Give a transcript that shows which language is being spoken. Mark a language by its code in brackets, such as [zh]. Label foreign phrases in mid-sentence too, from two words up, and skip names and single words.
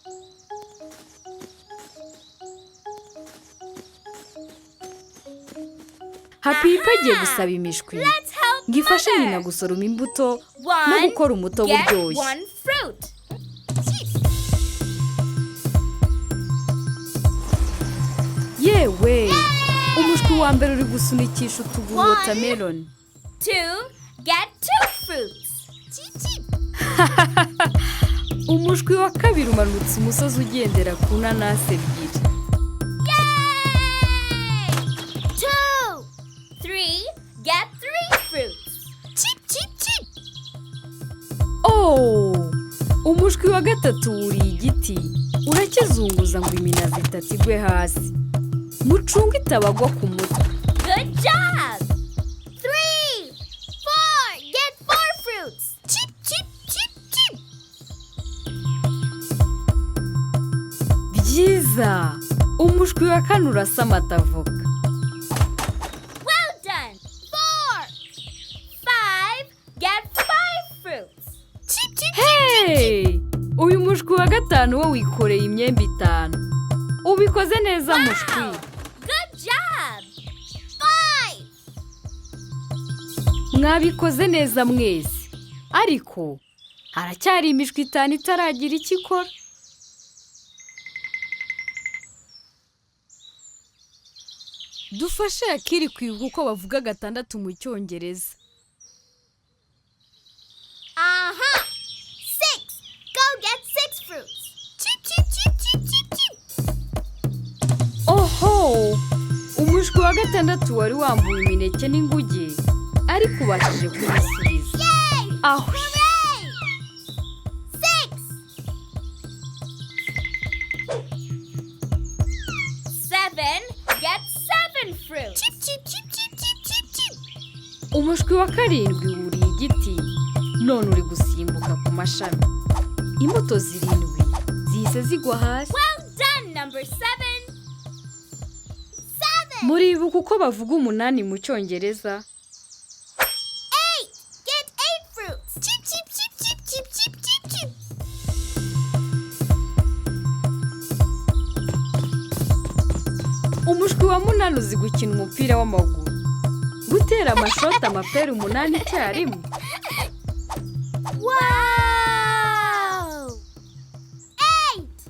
[rw] Happy Hippo agiye gusaba imishwi ngo ifashe nyina gusoroma imbuto no gukora umutobe uryoshye. Yewe, umushwi wa mbere uri gusunikisha utuguru watermelon. [en] 2, get 2 fruits. [rw] Umushwi wa kabiri umanutse umusozi ugendera ku nanasi 2. [en] Yay! 2, 3, get 3 fruits. [rw] umushwi wa gatatu wuriye igiti urakizunguza ngo iminazi itatu igwe hasi. Mucunga itabagwa ku mutwe. [en] Good job! 3, 4, get 4 fruits. Chip, chip, chip, chip. [rw] Byiza! Umushwi wa kane urasama atavoka. [en] Well done. 4, 5, get 5 fruits. Chip, chip, Hey! [rw] Uyu mushwi wa gatanu wo wikoreye imyembe 5. Ubikoze neza mushwi. [en] Good job. 5. [rw] Mwabikoze neza mwese. Ariko haracyari imishwi 5 itaragira icyo ikora. Dufashe Akili kwibuka uko bavuga 6 mu Cyongereza. [en] Aha! 6. Go get 6 fruits. Chip, chip, chip, chip, chip, chip. Oho! [rw] Umushwi wa 6 wari wambuye imineke n'inguge, ariko ubashije kubisubiza. Yay! Aho! [en] Hooray! 6. 7. Get 7 fruits. Chip, chip, chip, chip, chip, chip, chip. [rw] Umushwi wa 7 wuriye igiti, none uri gusimbuka ku mashami. Imbuto 7 zihise zigwa hasi. [en] Well done, number 7. 7. [rw] Muribuka uko bavuga 8 mu Cyongereza? [en] 8. Get 8 fruits. Chip, chip, chip, chip, chip, chip, chip, chip. [rw] Umushwi wa 8 uzi gukina umupira w'amaguru. Gutera amashoti amapera 8 icyarimwe. [en] Wow! 8.